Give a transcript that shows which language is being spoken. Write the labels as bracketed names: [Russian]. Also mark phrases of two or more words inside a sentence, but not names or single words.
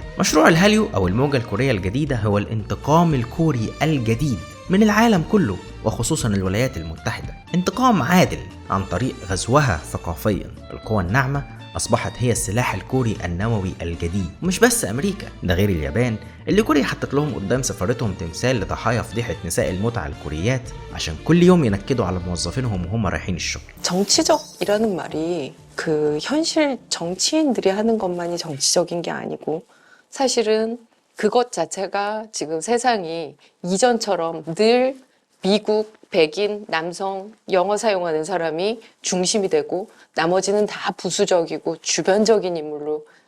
[Arabic] مشروع الهاليو أو الموجة الكورية الجديدة هو الانتقام الكوري الجديد من العالم كله وخصوصا الولايات المتحدة، انتقام عادل عن طريق غزوها ثقافيا. القوى الناعمة أصبحت هي السلاح الكوري النووي الجديد، ومش بس أمريكا، ده غير اليابان اللي كوريا حطت لهم قدام سفارتهم تمثال لضحايا فضيحة نساء المتعة الكوريات عشان كل يوم ينكدوا على موظفينهم وهم رايحين الشغل. [Korean] 정치적이라는 말이 그 현실 정치인들이 하는 것만이 정치적인 게 아니고 사실은 그것 자체가 지금 세상이 이전처럼 늘 미국, 백인, 남성, 영어 사용하는 사람이 중심이 되고 나머지는 다 부수적이고 주변적인 인물로